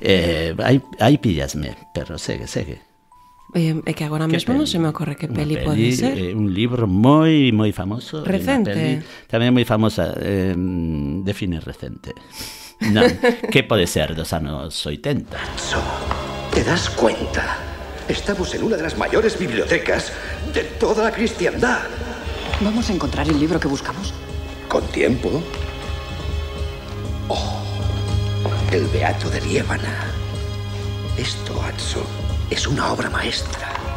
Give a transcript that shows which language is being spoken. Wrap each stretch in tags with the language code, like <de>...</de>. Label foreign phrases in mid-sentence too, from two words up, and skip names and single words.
<gl>Aí pillasme, pero segue. É que agora mesmo non se me ocorre que peli pode ser. Un libro moi famoso. Recente. Tamén moi famosa, define recente. Non, que pode ser dos anos 80.</gl> <es>¿Te das cuenta? Estamos en una de las mayores bibliotecas de toda la cristiandad. ¿Vamos a encontrar el libro que buscamos? ¿Con tiempo? Oh, el Beato de Liébana. Esto, Atso, es una obra maestra.</es>